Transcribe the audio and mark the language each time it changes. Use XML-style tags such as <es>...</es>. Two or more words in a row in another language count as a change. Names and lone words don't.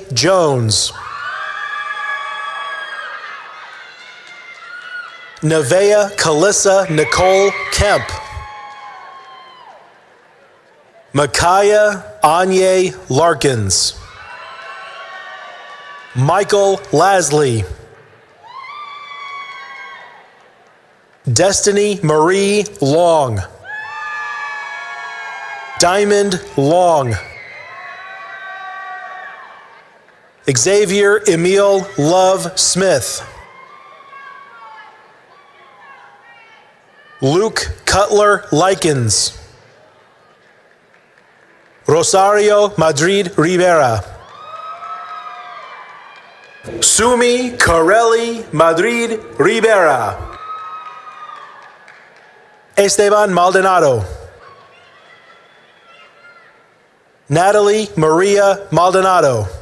<en>Jones, Nevea Kalissa Nicole Kemp, Micaiah Anye Larkins. Michael Lasley. Destiny Marie Long. Diamond Long. Xavier Emil Love Smith. Luke Cutler Likens. Rosario Madrid Rivera. Sumi Corelli Madrid Rivera. Esteban Maldonado. Natalie Maria Maldonado.</en>